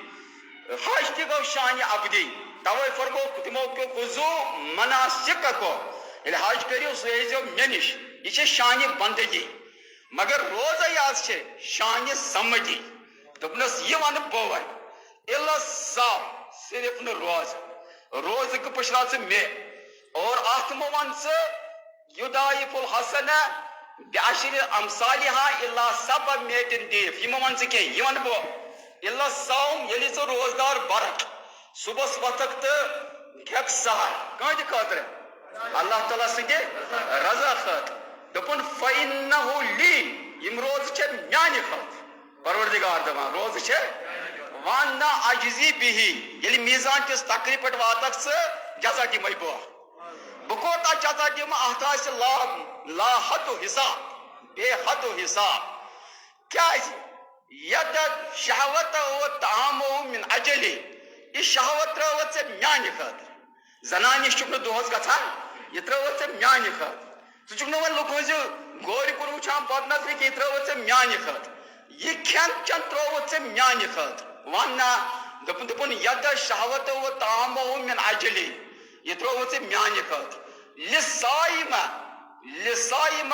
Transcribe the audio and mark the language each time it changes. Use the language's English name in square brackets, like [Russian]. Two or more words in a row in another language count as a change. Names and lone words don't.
[Kashmiri] حج تہِ گوٚو شانہِ عبدی توے فرمو تِمو [Arabic] خُذوٗ مناسککم [Kashmiri] ییٚلہِ حج کٔرِو سُہ ٲسۍزیو مےٚ نِش یہِ چھِ شانہِ بندگی مگر روزے آز چھِ شانہِ سمجی دوٚپنس یہِ ونہٕ بہٕ وۄنۍ الا صاف صرف نہٕ روزٕ پٔشراو ژٕ مےٚ اور اتھ مہ ون ژٕ [Arabic] یضاعف الحسن بعشر امثالها الى 700 ضعف [Kashmiri] یہِ مہ ون ژٕ کینٛہہ یہِ ونہٕ بہٕ [Arabic] الا صوم [Kashmiri] ییٚلہِ ژٕ روزدار برکھ صبحس وۄتھکھ تہٕ کھٮ۪کھ سحر کٲنٛسہِ خٲطرٕ اللہ تعالیٰ سٕنٛدِ رضا خٲطرٕ دوٚپُن [Arabic] فإنه لی [Kashmiri] یِم روزٕ چھِ میانہِ خٲطرٕ پروردگار دپان روزٕ چھِ [Arabic] وانا عجزی بِہی [Kashmiri] ییٚلہِ میٖزان کِس تقریٖب پٮ۪ٹھ واتکھ ژٕ جزا دِمے بہٕ کوتاہ جزا دِمہٕ اتھ آسہِ لا حد حساب بے حد حساب کیازِ یتھ [Arabic] شہوت و طعامه من اجلی [Kashmiri] یہِ شہوت ترٲوٕتھ ژےٚ میانہِ خٲطرٕ زنانہِ چھُکھ نہٕ دۄہس گژھان یہ ترٛٲوٕتھ ژےٚ میٛانہِ خٲطرٕ ژٕ چھُکھ نہٕ وۄنۍ لُکہٕ ہٕنٛزِ گورِ کُن وٕچھان بد نظرِ کہِ یہِ ترٛٲوٕتھ ژےٚ میٛانہِ خٲطرٕ یہ کھٮ۪ن چٮ۪ن ترٛووُتھ ژےٚ میٛانہِ خٲطرٕ وَن نا دوٚپُن [Arabic] یَدَ شہوتو و طعامو من اجلی [Kashmiri] یہ ترٛووُتھ ژےٚ میٛانہِ خٲطرٕ لِسایمہ